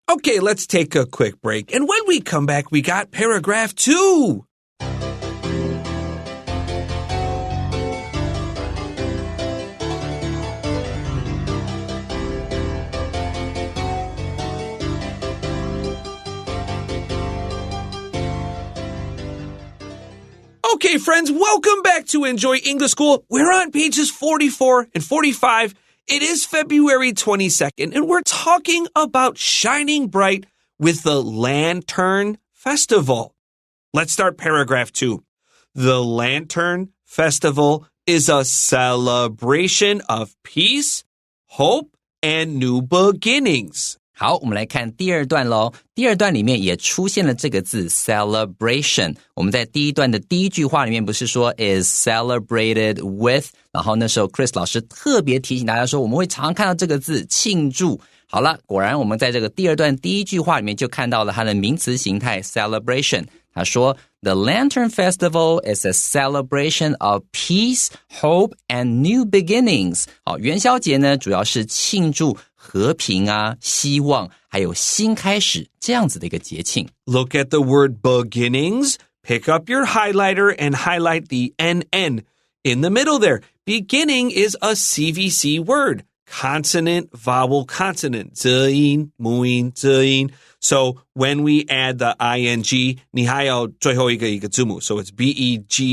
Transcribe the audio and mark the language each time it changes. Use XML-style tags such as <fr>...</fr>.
<en>Okay, let's take a quick break. And when we come back, we got paragraph 2. Okay, friends, welcome back to Enjoy English School. We're on pages 44 and 45. It is February 22nd, and we're talking about shining bright with the Lantern Festival. Let's start paragraph 2. The Lantern Festival is a celebration of peace, hope, and new beginnings.</en> <zh>好，我们来看第二段咯。第二段里面也出现了这个字 celebration。我们在第一段的第一句话里面不是说</zh> <en>is celebrated with，</en> <zh>然后那时候 Chris 老师特别提醒大家说我们会常常看到这个字庆祝。好了，果然我们在这个第二段第一句话里面就看到了它的名词形态 celebration。他说</zh> <en>The Lantern Festival is a celebration of peace, hope, and new beginnings.</en> <zh>好，元宵节呢主要是庆祝和平啊、希望还有新开始这样子的一个节庆。</zh> <en>Look at the word beginnings. Pick up your highlighter and highlight the NN in the middle there. Beginning is a CVC word. Consonant, vowel, consonant.</en> <zh>字音、母音、字音。</zh> <en>So when we add the ing,</en> <zh>你还有最后一个字母.</zh> <en>So it's B-E-G-I-N-N-I-N-G-S.</en>